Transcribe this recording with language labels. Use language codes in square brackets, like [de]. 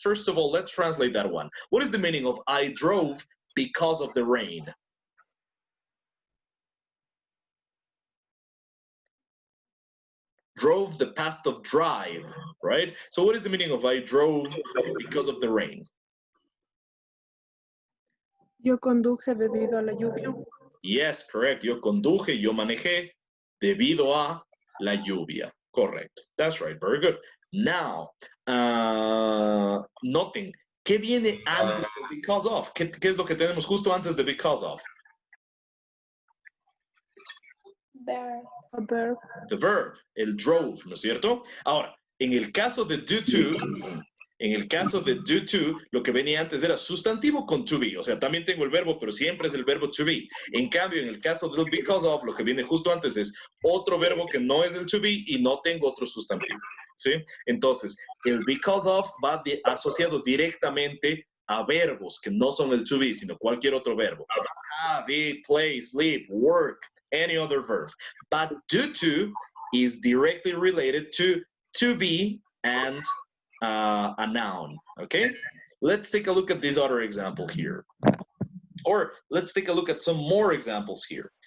[en] First of all, let's translate that one. What is the meaning of I drove because of the rain? Drove, the past of drive, right? So what is the meaning of I drove because of the rain? [es] Yo conduje debido a la lluvia. [en] Yes, correct. [es] Yo conduje, yo manejé debido a la lluvia. [en] Correct. That's right. Very good. Now, [es] noten, ¿qué viene antes de [en] because of? [es] ¿Qué es lo que tenemos justo antes de because of? [en] Verb. A verb. The verb, [es] el drove, ¿no es cierto? Ahora, en el caso de do to, lo que venía antes era sustantivo con to be. O sea, también tengo el verbo, pero siempre es el verbo to be. En cambio, en el caso del because of, lo que viene justo antes es otro verbo que no es el to be y no tengo otro sustantivo. ¿Sí? Entonces, el because of va asociado directamente a verbos que no son el to be, sino cualquier otro verbo. [en] Have, eat, play, sleep, work, any other verb. But due to is directly related to be and a noun, okay? Let's take a look at this other example here. Or let's take a look at some more examples here.